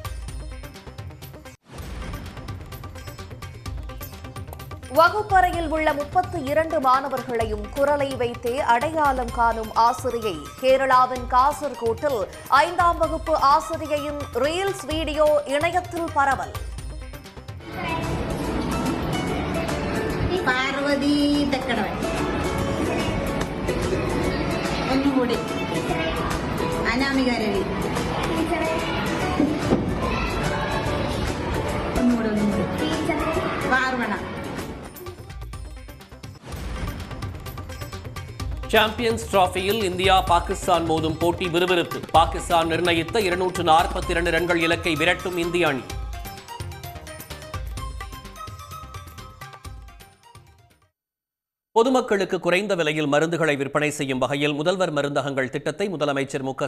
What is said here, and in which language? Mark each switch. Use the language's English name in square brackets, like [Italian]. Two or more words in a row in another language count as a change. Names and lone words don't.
[Tamil] வகுப்பறையில் உள்ள 32 மாணவர்களையும் குரலை வைத்தே அடையாளம் காணும் ஆசிரியை. கேரளாவின் காசர்கோட்டில் 5ஆம் வகுப்பு ஆசிரியையின் ரீல்ஸ் வீடியோ இணையத்தில் பரவல். [Malayalam] പാർവതി തെക്കടവൻ ഒന്നുകൂടി അനാമിക രവി ഒന്നുകൂടി പാർവണ. [Tamil] சாம்பியன்ஸ் டிராபியில் இந்தியா பாகிஸ்தான் மோதும் போட்டி விறுவிறுப்பு. பாகிஸ்தான் நிர்ணயித்த 242 ரன்கள் இலக்கை விரட்டும் இந்திய அணி. பொதுமக்களுக்கு குறைந்த விலையில் மருந்துகளை விற்பனை செய்யும் வகையில் முதல்வர் மருந்தகங்கள் திட்டத்தை முதலமைச்சர் மு.க.